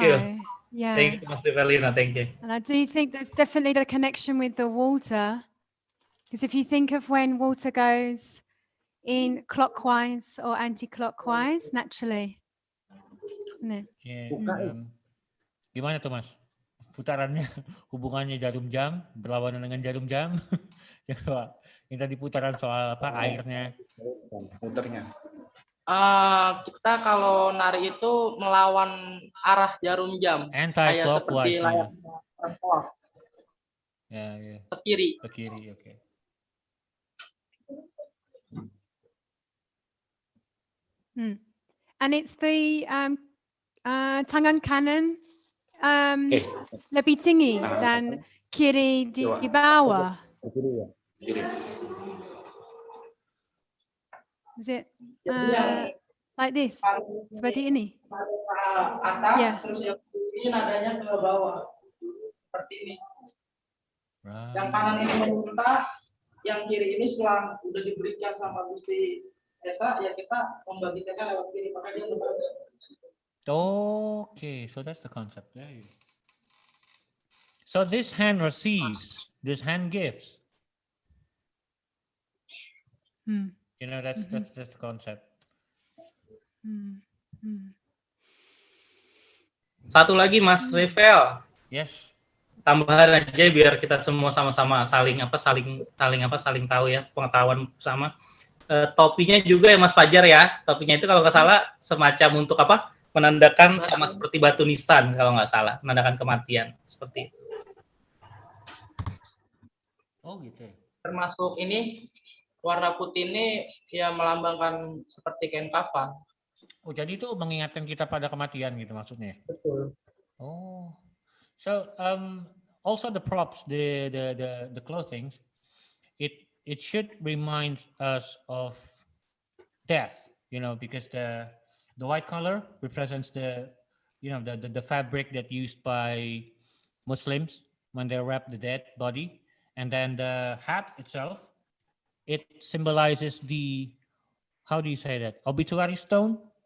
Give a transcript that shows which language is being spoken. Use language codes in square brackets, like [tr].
[en] you. Yeah. Thank you, Mas Rivalina. Thank you. And I do think there's definitely the connection with the water. Because if you think of when water goes in clockwise or anti-clockwise, naturally, isn't it? [id] Yeah, gimana tuh Mas? Putarannya, hubungannya jarum jam, berlawanan dengan jarum jam. Coba, yang tadi putaran soal apa airnya. Puternya. Kita kalau nari itu melawan arah jarum jam, kayak seperti layar pos. Ya. Ke kiri. Ke kiri, oke. [en] And it's the [id] tangan kanan lebih tinggi dan kiri di bawah. Kiri. [en] Is it like this? [id] Seperti ini? Atas, terus yang kiri nadanya ke bawah. Seperti ini. Yang kanan ini memuntah, yang kiri ini setelah udah diberikan sama Gusti Esa, ya kita membagikan lewat kiri, maka dia membaca. [en] Okay, so that's the concept. There you go. So this hand receives, this hand gives. You know, that's the concept. [id] Satu lagi Mas Rivel. [en] Yes. [id] Tambahan aja biar kita semua sama-sama saling tahu ya, pengetahuan sama. Topinya juga ya Mas Fajar ya. Topinya itu kalau nggak salah semacam untuk apa? Menandakan sama seperti batu nisan kalau nggak salah, menandakan kematian seperti itu. Oh gitu. Termasuk ini warna putih ini ya melambangkan seperti kain kafan. Oh, jadi itu mengingatkan kita pada kematian gitu maksudnya. Betul. Oh. [en] So also the props, the clothing, it should remind us of death, you know, because the white color represents the fabric that used by Muslims when they wrap the dead body, and then the hat itself, it symbolizes the, how do you say that, obituary stone?